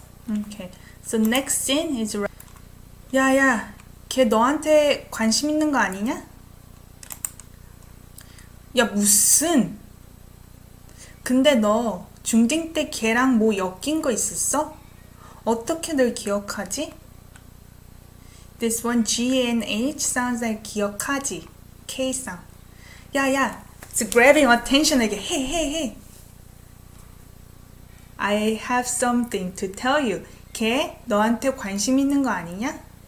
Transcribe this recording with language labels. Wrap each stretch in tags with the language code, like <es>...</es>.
<en>Okay, so next scene is</en> <ko>야야, 걔 너한테 관심 있는 거 아니냐? 야, 무슨? 근데 너 중딩 때 걔랑 뭐 엮인 거 있었어? 어떻게 널 기억하지?</ko> <en>This one G and H sounds like 기억하지. K sound. 야야, it's grabbing attention again. Hey. I have something to tell you.</en> <ko>걔 너한테 관심 있는 거 아니냐?</ko>